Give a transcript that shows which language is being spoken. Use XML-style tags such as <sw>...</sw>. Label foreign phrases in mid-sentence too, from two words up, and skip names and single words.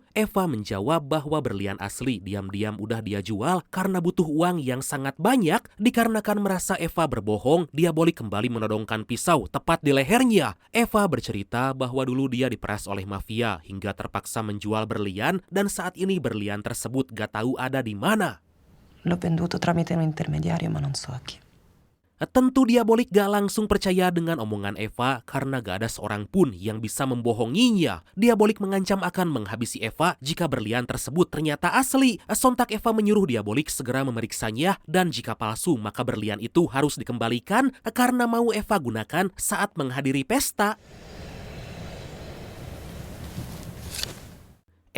<id>Eva menjawab bahwa berlian asli diam-diam udah dia jual karena butuh uang yang sangat banyak. Dikarenakan merasa Eva berbohong, Diabolik kembali menodongkan pisau tepat di lehernya. Eva bercerita bahwa dulu dia diperas oleh mafia hingga terpaksa menjual berlian dan saat ini berlian tersebut gak tahu ada di mana.</id> <it>L'ho venduto tramite un intermediario ma non so a chi.</it> <id>Tentu Diabolik gak langsung percaya dengan omongan Eva karena gak ada seorang pun yang bisa membohonginya. Diabolik mengancam akan menghabisi Eva jika berlian tersebut ternyata asli. Sontak Eva menyuruh Diabolik segera memeriksanya dan jika palsu maka berlian itu harus dikembalikan karena mau Eva gunakan saat menghadiri pesta.</id>